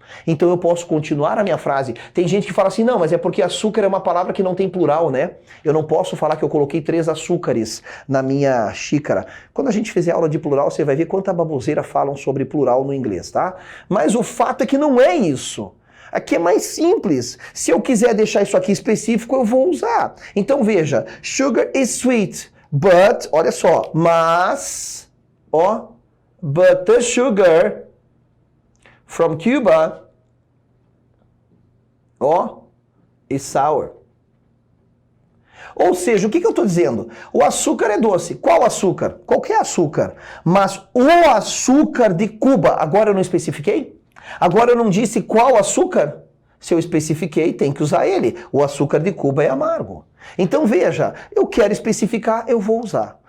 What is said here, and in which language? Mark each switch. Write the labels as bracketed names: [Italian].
[Portuguese] Então eu posso continuar a minha frase. Tem gente que fala assim, não, mas é porque açúcar é uma palavra que não tem plural, né? Eu não posso falar que eu coloquei 3 açúcares na minha xícara. Quando a gente fizer aula de plural, você vai ver quanta baboseira falam sobre plural no inglês, tá? Mas o fato é que não é isso. Aqui é mais simples. Se eu quiser deixar isso aqui específico, eu vou usar. Então veja, [English] sugar is sweet, but, [Portuguese] olha só, mas, ó, [English] but the sugar from Cuba, ó, is sour. [Portuguese] Ou seja, o que eu estou dizendo? O açúcar é doce. Qual açúcar? Qualquer açúcar. Mas o açúcar de Cuba, agora eu não especifiquei? Agora eu não disse qual açúcar? Se eu especifiquei, tem que usar ele. O açúcar de Cuba é amargo. Então veja, eu quero especificar, eu vou usar.